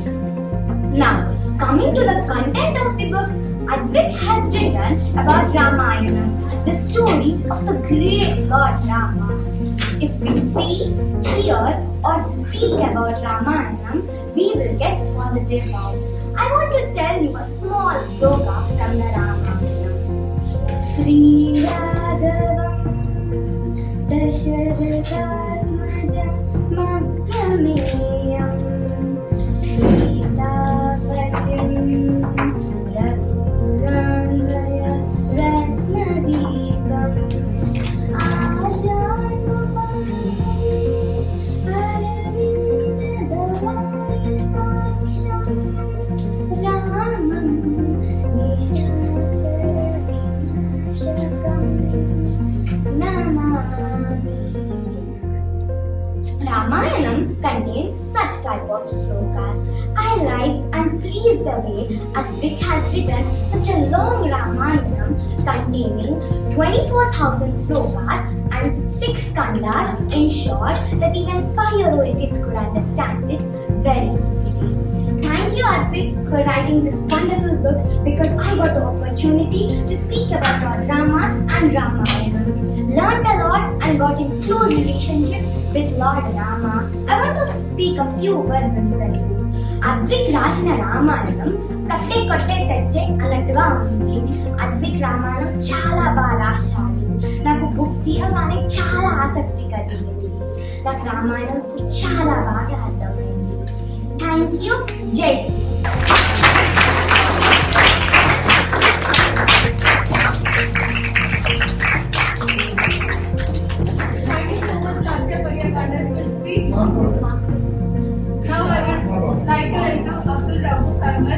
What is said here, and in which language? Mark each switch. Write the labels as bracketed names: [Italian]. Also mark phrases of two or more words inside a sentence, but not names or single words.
[English] Now, coming to the content of the book, Advik has written about Ramayana, the story of the great Lord Rama. If we see, hear or speak about Ramayana, we will get positive vibes. I want to tell you a small sloka from the Ramayana. [Sanskrit] श्री राघवं दशरथात्मजं मम्रमेयं सीतापतिं रघुकुलान्वय रत्नदीपं आजानुपं अरविन्दलयकाक्षं रामं निशाचर विनाशकं नमामि. [English] Ramayanam contains such type of slokas. I like and please the way Advik has written such a long Ramayanam containing 24,000 slokas and 6 kandas in short that even 5-year-old kids could understand it very easily. Thank you Advik for writing this wonderful book because I got the opportunity to speak about Lord Rama and Ramayana. Learned a lot and got in close relationship with Lord Rama. I want to speak a few words in Telugu. [Telugu] Advik రాసిన రామాయణం కట్టే కట్టే తెచ్చే అన్నట్టుగా ఉంది. అద్విక్ రామాయణం చాలా బాగా రాశారు. నాకు బుక్ తీయగానే చాలా ఆసక్తి కలిగింది. నాకు రామాయణం చాలా బాగా అర్థమైంది. [English] thank you. [Telugu] జై శ్రీ [English] Thank you so much, Lasya, for your wonderful speech. Now I would like to welcome Abdul Rauf Ahmed.